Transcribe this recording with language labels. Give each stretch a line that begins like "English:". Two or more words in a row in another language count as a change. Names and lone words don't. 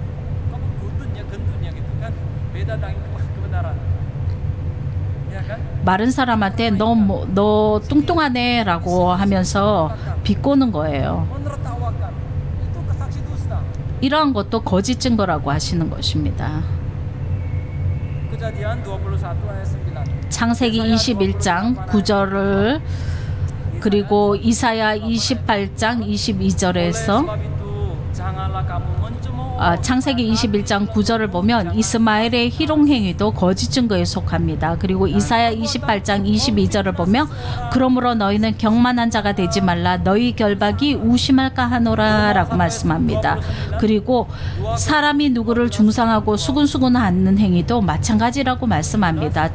Korean: 마른 사람한테 너 뚱뚱하네 라고 하면서 비꼬는 거예요. 이러한 것도 거짓 증거라고 하시는 것입니다.
Indonesian: Kejadian 21 ayat 9.
Korean: 창세기 21장 9절을 그리고 이사야 28장 22절에서
Indonesian: Sebab itu janganlah kamu mencemooh
Korean: 창세기 21장 9절을 보면 이스마엘의 희롱행위도 거짓 증거에 속합니다. 그리고 이사야 28장 22절을 보면 그러므로 너희는 경만한 자가 되지 말라 너희 결박이 우심할까 하노라 라고 말씀합니다. 그리고 사람이 누구를 중상하고 수근수근 하는 행위도 마찬가지라고 말씀합니다.